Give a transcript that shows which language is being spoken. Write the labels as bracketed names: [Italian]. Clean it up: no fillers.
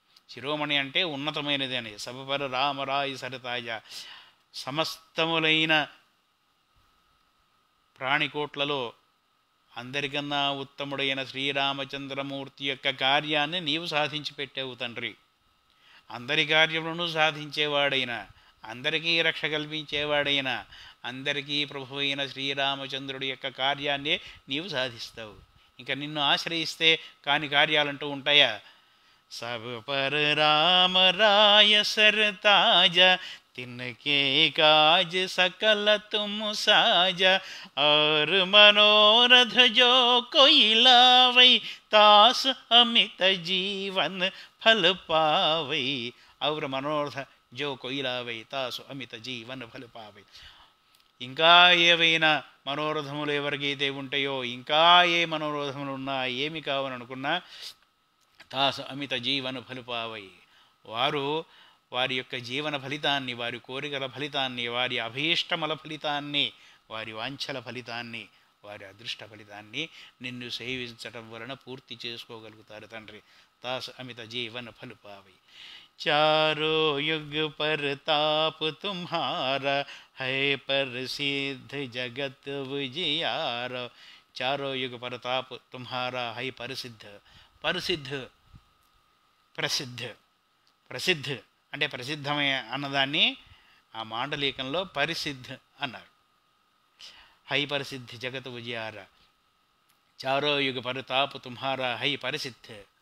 [Telugu] శిరోమణి అంటే ఉన్నతమైనది అని. [Awadhi] సబపర రామరాయి సరతాజ, [Telugu] సమస్తములైన ప్రాణికోట్లలో అందరికన్నా ఉత్తముడైన శ్రీరామచంద్రమూర్తి యొక్క కార్యాన్ని నీవు సాధించి పెట్టావు తండ్రి. అందరి కార్యములను సాధించేవాడైన, అందరికీ రక్ష కల్పించేవాడైన, అందరికీ ప్రభు అయిన శ్రీరామచంద్రుడి యొక్క కార్యాన్నే నీవు సాధిస్తావు. ఇంకా నిన్ను ఆశ్రయిస్తే కాని కార్యాలంటూ ఉంటాయా? [Awadhi] सब पर राम राय सरताज, तिनके काज सकल तुम साजा, और मनोरथ जो कोई लावै, तास अमित जीवन फल पावै. और मनोरथ जो कोई लावै, तास अमित जीवन फल पावै. [Telugu] ఇంకా ఏవైనా మనోరథములు ఎవరికైతే ఉంటాయో, ఇంకా ఏ మనోరథములు ఉన్నా, ఏమి కావాలనుకున్నా, [Awadhi] తాసు అమిత జీవన ఫలిపావై, [Telugu] వారు వారి యొక్క జీవన ఫలితాన్ని, వారి కోరికల ఫలితాన్ని, వారి అభీష్టముల ఫలితాన్ని, వారి వాంఛల ఫలితాన్ని, వారి అదృష్ట ఫలితాన్ని నిన్ను సేవించటం వలన పూర్తి చేసుకోగలుగుతారు తండ్రి. [Awadhi] తాసు అమిత జీవన ఫలిపావై. चारो युग परताप तुम्हारा, है प्रसिद्ध जगत विजयारा. चारो युग परताप तुम्हारा, है प्रसिద్ధ. [Telugu] ప్రసిద్ధ ప్రసిద్ధ ప్రసిద్ధ అంటే ప్రసిద్ధమే అన్నదాన్ని ఆ మాండలికంలో పరిసిద్ధ అన్నారు. [Awadhi] హై పరిసిద్ధ జగత్ విజయార. చారో యుగ పరితాప్ తుమ్హారా, హై పరిసిద్ధ.